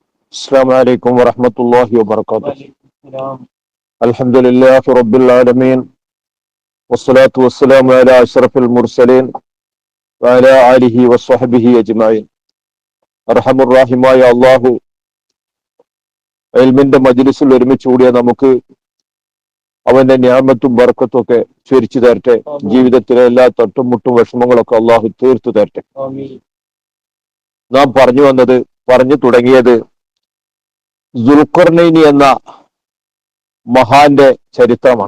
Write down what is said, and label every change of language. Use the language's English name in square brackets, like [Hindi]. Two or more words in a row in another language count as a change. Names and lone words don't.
[Arabic] السلام عليكم ورحمة الله وبركاته. الحمد لله رب العالمين والصلاة والسلام على أشرف المرسلين وعلى آله وصحبه أجمعين. أرحم الرحيم [Malayalam] അല്ലാഹു ഇൽമിന്റെ മജ്ലിസിൽ ഒരുമിച്ച് കൂടിയ നമുക്ക് അവന്റെ നിഅമത്തും ബർക്കത്തും ഒക്കെ ചൊരിച്ചു തരട്ടെ. ജീവിതത്തിലെ എല്ലാ തട്ടുമുട്ടും വിഷമങ്ങളൊക്കെ അള്ളാഹു തീർത്തു തരട്ടെ. നാം പറഞ്ഞു തുടങ്ങിയത് ദുൽഖർനൈനി എന്ന മഹാന്റെ ചരിത്രമാണ്.